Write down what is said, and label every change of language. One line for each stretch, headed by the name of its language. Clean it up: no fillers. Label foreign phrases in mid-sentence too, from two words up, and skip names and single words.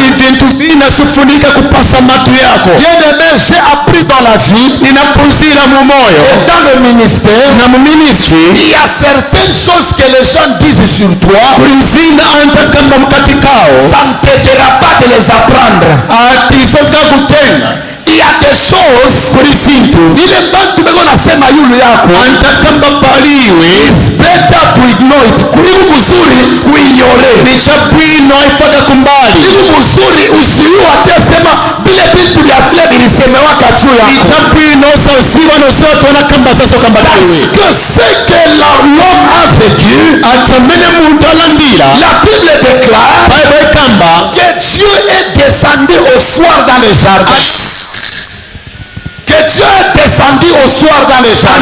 French: Bien-aimé, j'ai appris dans la vie et dans le ministère, il y a certaines choses que les gens disent sur toi, ça ne t'aidera pas de les apprendre. Il y a des choses
Swahili: ile bantu beko nasema yulu yako
English: it's better to ignore it.
Swahili: Kuliku mzuri uignore, kuliku mzuri usiu atasema bile vitu vya vile vilisemewaka juu yako.
French: Parce que ce que l'homme a vécu, la Bible déclare que Dieu est descendu au soir dans le jardin. Que Dieu est descendu au soir dans le jardin.